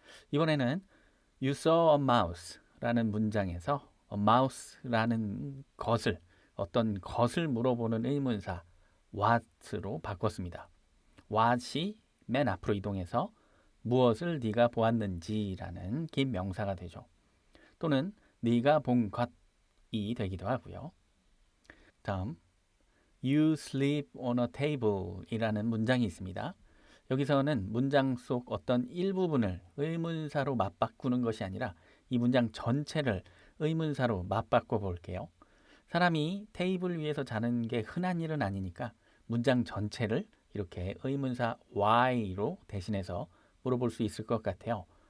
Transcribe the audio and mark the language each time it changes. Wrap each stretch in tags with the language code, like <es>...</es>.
<ko>이번에는</ko> <en>You saw a mouse</en> <ko>라는 문장에서 a mouse라는 것을 어떤 것을 물어보는 의문사 what으로 바꿨습니다. what이 맨 앞으로 이동해서 무엇을 네가 보았는지라는 긴 명사가 되죠. 또는 네가 본 것이 되기도 하고요. 다음</ko> <en>You sleep on a table</en> <ko>이라는 문장이 있습니다. 여기서는 문장 속 어떤 일부분을 의문사로 맞바꾸는 것이 아니라 이 문장 전체를 의문사로 맞바꿔 볼게요. 사람이 테이블 위에서 자는 게 흔한 일은 아니니까 문장 전체를 이렇게 의문사 why로 대신해서 물어볼 수 있을 것 같아요.</ko>